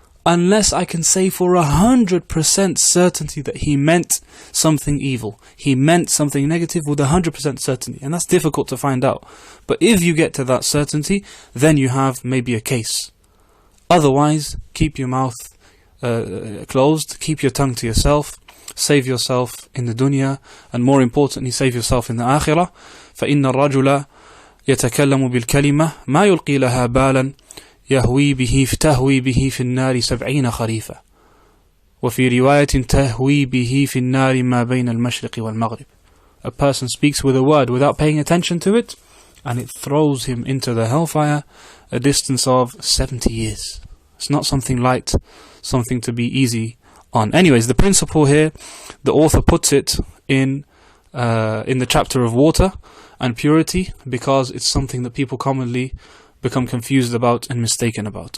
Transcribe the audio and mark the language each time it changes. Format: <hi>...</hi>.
<en>Unless I can say for 100% certainty that he meant something evil, he meant something negative with 100% certainty, and that's difficult to find out. But if you get to that certainty, then you have maybe a case. Otherwise, keep your mouth closed, keep your tongue to yourself, save yourself in the dunya, and more importantly, save yourself in the akhirah.</en> <ar>فَإِنَّ الرَّجُلَ يَتَكَلَّمُ بِالْكَلِمَةِ مَا يُلْقِي لَهَا بَالًا يهوي به في النار 70 خريفا وفي رواية تهوي به في النار ما بين المشرق والمغرب.</ar> <en>A person speaks with a word without paying attention to it, and it throws him into the hellfire a distance of 70 years. It's not something light, something to be easy on. Anyways, the principle here, the author puts it in the chapter of water and purity, because it's something that people commonly become confused about and mistaken about.</en>